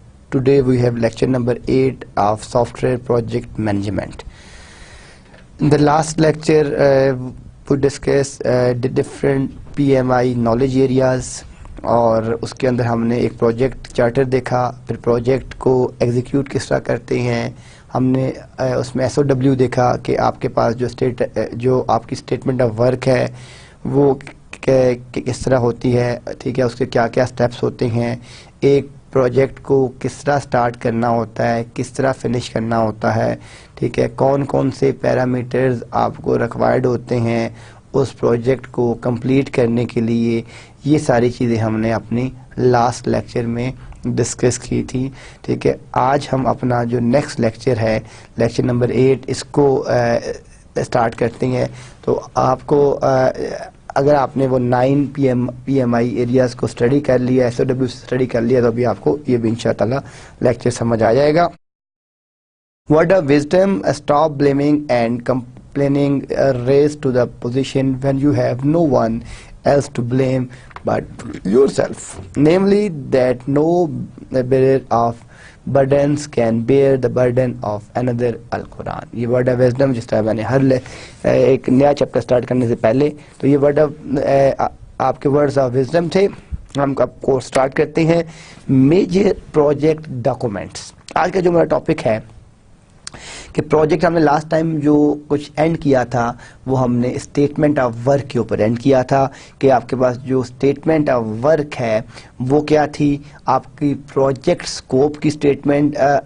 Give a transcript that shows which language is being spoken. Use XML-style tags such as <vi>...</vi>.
<en>Today we have lecture number 8 of software project management. In the last lecture we discussed the different PMI knowledge areas</en> <ur>اور اس کے اندر ہم نے ایک project charter دیکھا. پھر project کو ایگزیکیوٹ کس طرح کرتے ہیں, ہم نے اس میں SOW دیکھا کہ آپ کے پاس جو آپ کی اسٹیٹمنٹ آف ورک ہے وہ کس طرح ہوتی ہے, ٹھیک ہے, اس کے کیا کیا سٹیپس ہوتے ہیں, ایک پروجیکٹ کو کس طرح سٹارٹ کرنا ہوتا ہے, کس طرح فنش کرنا ہوتا ہے, ٹھیک ہے, کون کون سے پیرامیٹرز آپ کو ریکوائرڈ ہوتے ہیں اس پروجیکٹ کو کمپلیٹ کرنے کے لیے. یہ ساری چیزیں ہم نے اپنی لاسٹ لیکچر میں ڈسکس کی تھی, ٹھیک ہے. آج ہم اپنا جو نیکسٹ لیکچر ہے لیکچر نمبر 8 اس کو سٹارٹ کرتے ہیں. تو آپ کو اگر آپ نے وہ 9 PMI ایریاز کو اسٹڈی کر لیا, SOW اسٹڈی کر لیا, تو ابھی آپ کو یہ بھی انشاءاللہ لیکچر سمجھ آ جائے گا.</ur> <en>Word of wisdom: stop blaming and complaining, raise to the position when you have no one else to blame but yourself, namely that no bearer of burdens can bear the burden of another. Al-Quran.</en> <ur>یہ word of wisdom جس طرح میں نے ہر ایک نیا chapter start کرنے سے پہلے تو یہ ورڈ آف آپ کے ورڈز آف وزڈم تھے. ہم آپ کو سٹارٹ کرتے ہیں میجر پروجیکٹ ڈاکومنٹس. آج کا جو میرا ٹاپک ہے کہ پروجیکٹ ہم نے لاسٹ ٹائم جو کچھ اینڈ کیا تھا وہ ہم نے اسٹیٹمنٹ آف ورک کے اوپر اینڈ کیا تھا کہ آپ کے پاس جو اسٹیٹمنٹ آف ورک ہے وہ کیا تھی, آپ کی پروجیکٹ سکوپ کی اسٹیٹمنٹ.</ur>